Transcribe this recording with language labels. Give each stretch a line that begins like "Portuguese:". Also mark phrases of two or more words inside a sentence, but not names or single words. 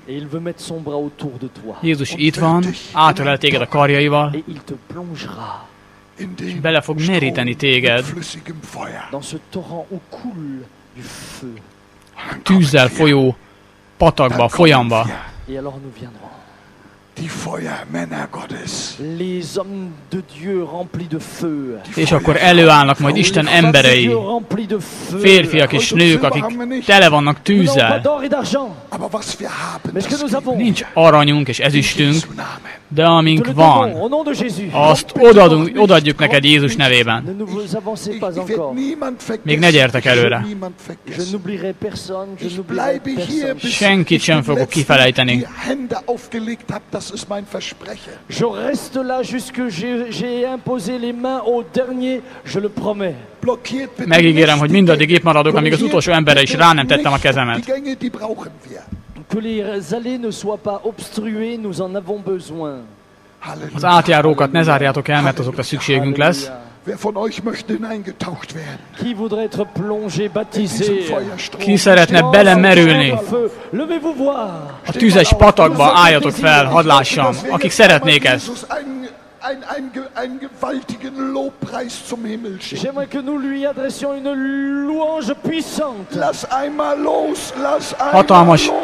Hungarian: Jézus itt van, átölel téged a karjaival, és bele fog meríteni téged tűzzel folyó patakba, folyamba.
German: Die Feuermänner Gottes.
French: Les hommes de Dieu remplis de feu.
Hungarian: És akkor előállnak majd Isten emberei, férfiak és nők, akik tele vannak tűzzel.
German: Aber was wir haben, das gibt
Hungarian: Nincs aranyunk és ezüstünk,
German: Jesu Namen.
Hungarian: de amink van, azt odaadjuk neked Jézus nevében.
French: Ne vous avancez pas
German: Ich
French: encore.
German: werde niemand vergessen.
Hungarian: Még ne gyertek
German: Ich werde
Hungarian: előre.
German: niemand
French: Je
German: vergessen.
French: n'oublierai personne, je
German: Ich
French: n'oublierai
German: bleibe hier,
French: personne.
German: bis
Hungarian: Senkit
German: ich
Hungarian: sem
German: den
Hungarian: fogok
German: Letzten
Hungarian: kifelejteni.
German: die Hände aufgelegt habe. Das ist mein Versprechen.
French: Je reste là jusque j'ai imposé les mains au dernier, je le promets.
German: Blockiert bitte
Hungarian: Megígérem, hogy
German: nicht die
Hungarian: mindaddig itt maradok,
German: Gänge.
Hungarian: amíg az utolsó emberre is rá nem tettem a kezemet.
German: Die Gänge, die brauchen wir.
French: Que les allées ne soient pas obstruées, nous en avons besoin.
Hungarian: Halleluja. Az átjárókat ne zárjátok el, mert azokra szükségünk lesz.
German: Wer von euch möchte hineingetaucht werden?
French: Qui voudrait être plongé,
German: Diesen
French: baptisé?
German: Feuerstrom.
Hungarian: Ki szeretne belemerülni
French: Levez-vous voir.
Hungarian: a tüzes patakba, álljatok fel, hadd lássam, akik szeretnék ezt.
German: Jesus einen gewaltigen Lobpreis zum Himmel schicken.
French: J'aimerais que nous lui adressions une louange puissante.
German: Lass einmal los, lass einmal
Hungarian: Hatalmas
German: los.